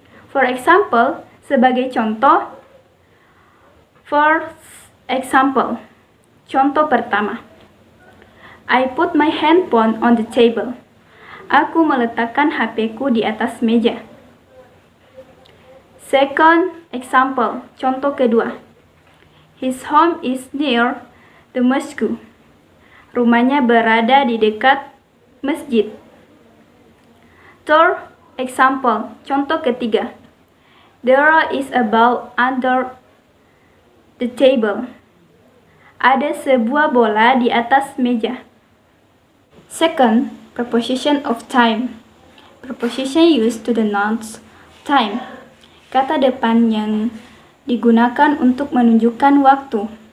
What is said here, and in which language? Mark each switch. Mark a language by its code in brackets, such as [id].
[en] For example, [id] sebagai contoh. [en] First example. [id] Contoh pertama. [en] I put my handphone on the table. [id] Aku meletakkan HP-ku di atas meja. [en] Second example, [id] contoh kedua. [en] His home is near the mosque. [id] Rumahnya berada di dekat masjid. [en] Third example, [id] contoh ketiga. [en] There is a ball under the table. [id] Ada sebuah bola di atas meja. [en] Second, preposition of time. Preposition used to denote time. [id] Kata depan yang digunakan untuk menunjukkan waktu.